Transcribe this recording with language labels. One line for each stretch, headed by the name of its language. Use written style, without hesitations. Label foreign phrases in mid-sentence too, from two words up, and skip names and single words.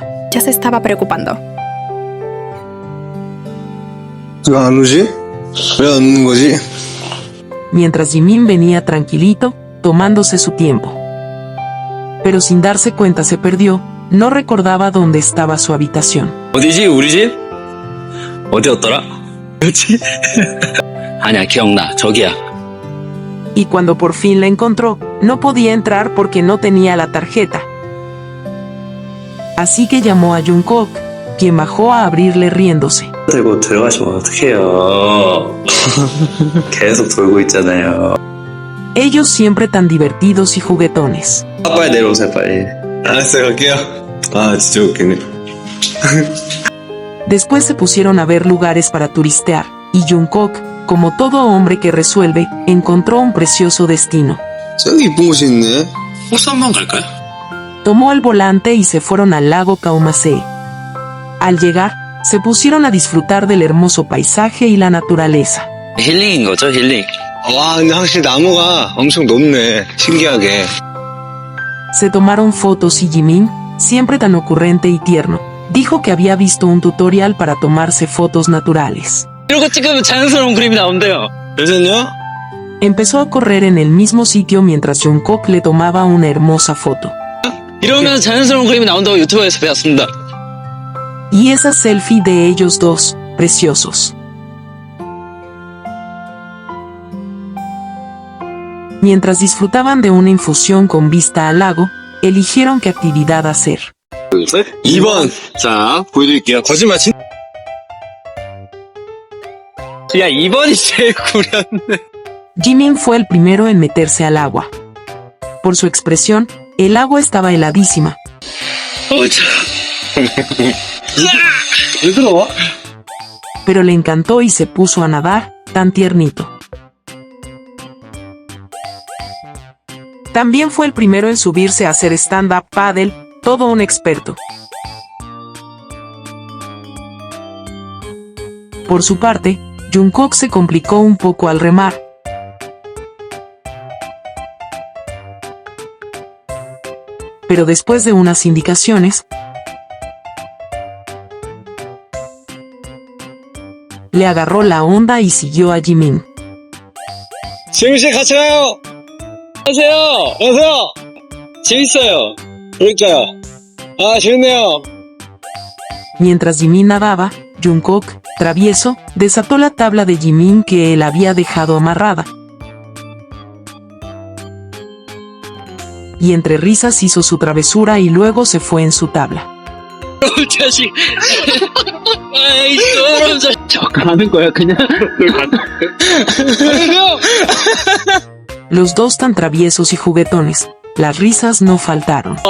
Spanish: ya se estaba preocupando. Mientras Jimin venía tranquilito, tomándose su tiempo. Pero sin darse cuenta se perdió, no recordaba dónde estaba su habitación.
Korean: 어디지? 우리 집? 어디였더라? 그렇지? 아니야, 기억나. 저기야.
Spanish: Y cuando por fin la encontró, no podía entrar porque no tenía la tarjeta. Así que llamó a Jungkook, quien bajó a abrirle riéndose.
Korean: 들고 들어가시면 어떡해요. 계속 돌고 있잖아요.
Spanish: Ellos siempre tan divertidos y juguetones.
Korean: 빨리 내려오세요, 빨리. 알았어요, 갈게요. 아, 진짜 웃기네.
Spanish: Después se pusieron a ver lugares para turistear, y Jungkook, como todo hombre que resuelve, encontró un precioso destino.
Korean: 저기 이쁜 곳이 있네. 호수 한번 갈까요?
Spanish: Tomó el volante y se fueron al lago Kaumase. Al llegar, se pusieron a disfrutar del hermoso paisaje y la naturaleza.
Korean: 힐링인 거죠, 힐링. 와, 근데 확실히 나무가 엄청 높네. 신기하게.
Spanish: Se tomaron fotos y Jimin, siempre tan ocurrente y tierno, dijo que había visto un tutorial para tomarse fotos naturales.
Korean: 이러고 찍으면 자연스러운 그림이 나온대요. 괜찮냐?
Spanish: Empezó a correr en el mismo sitio mientras Jungkook le tomaba una hermosa foto.
Korean: 이러면 자연스러운 그림이 나온다고 유튜브에서 배웠습니다.
Spanish: Y esa selfie de ellos dos, preciosos. Mientras disfrutaban de una infusión con vista al lago, eligieron qué actividad hacer.
Korean: 2번. 자, 보여드릴게요. 거짓말 친. 야, 2번이 제일 구렸네.
Spanish: Jimin fue el primero en meterse al agua. Por su expresión, el agua estaba heladísima.
Korean: 왜 들어와?
Spanish: Pero le encantó y se puso a nadar, tan tiernito. También fue el primero en subirse a hacer
English: stand-up paddle,
Spanish: todo un experto. Por su parte, Jungkook se complicó un poco al remar. Pero después de unas indicaciones, le agarró la onda y siguió a Jimin.
Korean: 지민씨 같이 가요. 가세요. 가세요. 재밌어요. 그러니까요. 아, 재밌네요.
Spanish: Mientras Jimin nadaba, Jungkook, travieso, desató la tabla de Jimin que él había dejado amarrada. Y entre risas hizo su travesura y luego se fue en su tabla.
Korean: 자식. 아이, 저런 자식. 저 가는 거야, 그냥.
Spanish: Los dos tan traviesos y juguetones, las risas no faltaron.